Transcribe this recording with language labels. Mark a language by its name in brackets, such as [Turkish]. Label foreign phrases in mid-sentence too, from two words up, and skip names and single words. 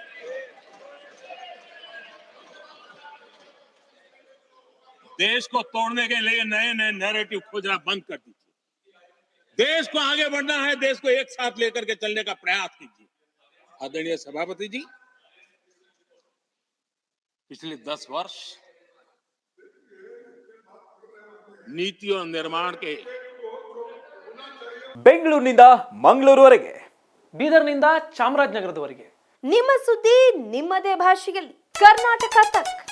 [Hindi] देश को तोड़ने के लिए नए नए नैरेटिव खोजना बंद कर दीजिए। देश को आगे बढ़ना है, देश को एक साथ लेकर के चलने का प्रयास कीजिए। आदरणीय सभापति जी, पिछले 10 वर्ष नीतियों निर्माण के [Kannada] ಬೆಂಗಳೂರಿನಿಂದ ಮಂಗಳೂರುವರೆಗೆ, ಬೀದರ್ನಿಂದ ಚಾಮರಾಜನಗರದವರೆಗೆ ನಿಮ್ಮ ಸುದ್ದಿ ನಿಮ್ಮದೇ ಭಾಷೆಯಲ್ಲಿ ಕರ್ನಾಟಕ ತಕ್.